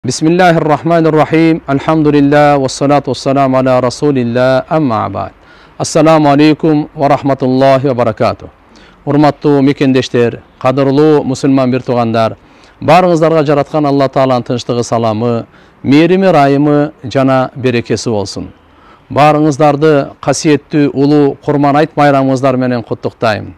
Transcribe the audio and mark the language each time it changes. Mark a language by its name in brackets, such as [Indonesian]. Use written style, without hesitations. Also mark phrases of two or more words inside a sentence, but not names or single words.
[Arabic] بسم الله الرحمن الرحيم. الحمد لله والصلاة والسلام على رسول الله أما بعد. السلام عليكم ورحمة الله وبركاته. [Kyrgyz] Урматтуу мекендештер, кадырлуу мусулман бир туугандар, барыңыздарга жараткан Алла Тааланын тынчтыгы, саламы, мээрими, райымы жана берекеси болсун. Барыңыздарды касиеттүү улуу Курман айт майрамыңыздар менен куттуктайм.